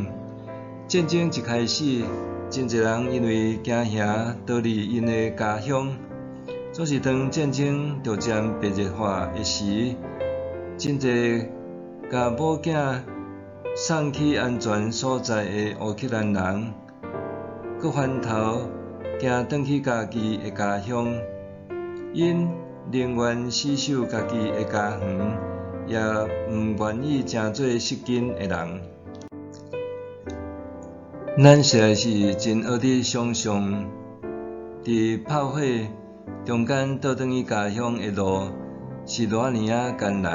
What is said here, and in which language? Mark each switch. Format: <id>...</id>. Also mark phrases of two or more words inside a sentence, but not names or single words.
<nan>战争一开始，真侪人因为惊吓逃离因的家乡。总是当战争逐渐白热化的时，真侪甲某囝送去安全所在的乌克兰人，搁翻头行转去家己的家乡，因宁愿死守家己的家园，也毋愿意成做失根的人。咱实在是真学得想象，伫炮火中间倒转去家乡的路是偌尼啊艰难。</nan>